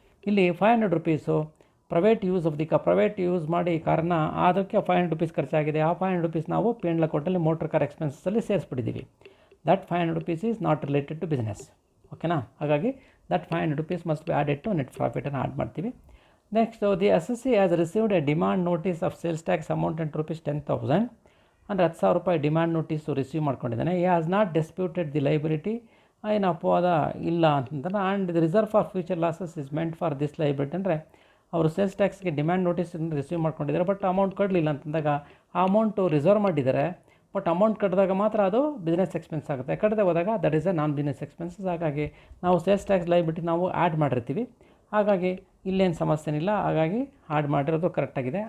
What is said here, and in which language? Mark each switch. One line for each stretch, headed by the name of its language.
Kannada: ಇಲ್ಲಿ ₹500 private use of the car, private use ಮಾಡಿ ಕಾರನ್ನ ಅದಕ್ಕೆ ₹500 ಖರ್ಚಾಗಿದೆ. ಆ ₹500 ನಾವು ಪಿ ಆ್ಯಂಡ್ ಅಕೌಂಟಲ್ಲಿ motor car ಎಕ್ಸ್ಪೆನ್ಸಸ್ಸಲ್ಲಿ ಸೇರಿಸ್ಬಿಟ್ಟಿದ್ದೀವಿ.
English: That ₹500 is not related to business. ಓಕೆನಾ. ಹಾಗಾಗಿ that ₹500 must be added to net ಪ್ರಾಫಿಟನ್ನು
Kannada: add ಮಾಡ್ತೀವಿ.
English: next the assessee has received a demand notice of sales tax amount at ₹10,000,
Kannada: ಅಂದರೆ ₹10,000 demand notice receive ಮಾಡ್ಕೊಂಡಿದ್ದಾನೆ.
English: he has not disputed the liability
Kannada: ಏನು ಅಪವಾದ ಇಲ್ಲ ಅಂತಂದ್ರೆ.
English: and the reserve for future losses is meant for this liability
Kannada: ಅಂದರೆ ಅವರು sales ಟ್ಯಾಕ್ಸ್ಗೆ demand notice receive ಮಾಡ್ಕೊಂಡಿದ್ದಾರೆ, but amount ಕಟ್ಟಲಿಲ್ಲ ಅಂತಂದಾಗ ಆ ಅಮೌಂಟು ರಿಸರ್ವ್ ಮಾಡಿದ್ದಾರೆ, ಬಟ್ ಅಮೌಂಟ್ ಕಟ್ಟಿದಾಗ ಮಾತ್ರ ಅದು ಬಿಸ್ನೆಸ್ ಎಕ್ಸ್ಪೆನ್ಸ್ ಆಗುತ್ತೆ. ಕಟ್ಟದೆ ಹೋದಾಗ
English: That is a non business expenses.
Kannada: ಹಾಗಾಗಿ ನಾವು ಸೇಲ್ಸ್ ಟ್ಯಾಕ್ಸ್ ಲೈಬಿಲಿಟಿ ನಾವು ಆ್ಯಡ್ ಮಾಡಿರ್ತೀವಿ, ಹಾಗಾಗಿ ಇಲ್ಲೇನು ಸಮಸ್ಯೆ ಇಲ್ಲ, ಹಾಗಾಗಿ ಆ್ಯಡ್ ಮಾಡಿರೋದು ಕರೆಕ್ಟಾಗಿದೆ.